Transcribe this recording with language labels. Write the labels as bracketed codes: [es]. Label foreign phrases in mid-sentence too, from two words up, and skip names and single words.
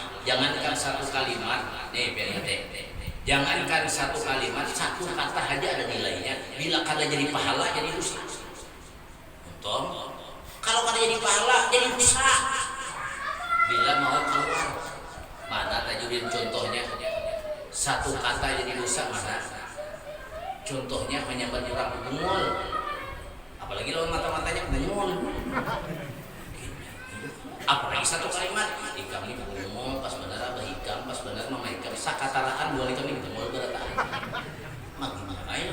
[bjn] Jangankan satu kalimat, nih biar jangankan satu kalimat, satu kata aja ada nilainya. Bila kata jadi pahala, jadi dosa. Untung, kalau kata jadi pahala, jadi dosa. Bila mau keluar, mana tajudin contohnya? Satu kata jadi dosa mana? Contohnya menyambat orang bengol. Apalagi lawan mata-matanya bengol. Apalagi satu kalimat, ikam ini bengol, pas benar abah ikam, pas benar mama ikam. Sakatarakan dua ikam ini bengol berataan. [id] Gimana ya?